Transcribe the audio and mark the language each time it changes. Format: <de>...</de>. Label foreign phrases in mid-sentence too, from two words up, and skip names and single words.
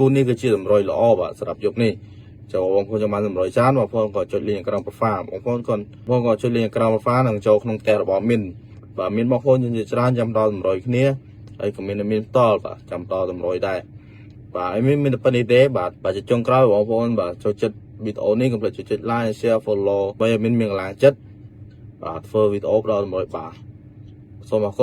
<km>នេះគឺជាតម្រុយល្អបាទសម្រាប់យប់នេះចូលបងប្អូនចាំបានតម្រុយច្រើនបងប្អូនក៏ចុចលេខក្រោម profile បងប្អូនក៏ចុចលេខក្រោម profile និងចូលក្នុងផ្ទះរបស់មីនបាទមានបងប្អូនជាច្រើនចាំដល់តម្រុយគ្នាហើយក៏មានតលបាទចាំដល់តម្រុយដែរបាទហើយមានប៉ុណ្្នេះទេបាទចុងក្រោយបងប្អូនបាទចូលចិត្តវីដេអូនេះកុំភ្លេចចុច</km> <en>like share follow</en> <km>ដើម្បីឲ្យមានកម្លាំងចិត្តបាទធ្វើវីដេអូផ្ដល់តម្រុយបាទសូមអរគុណ</km>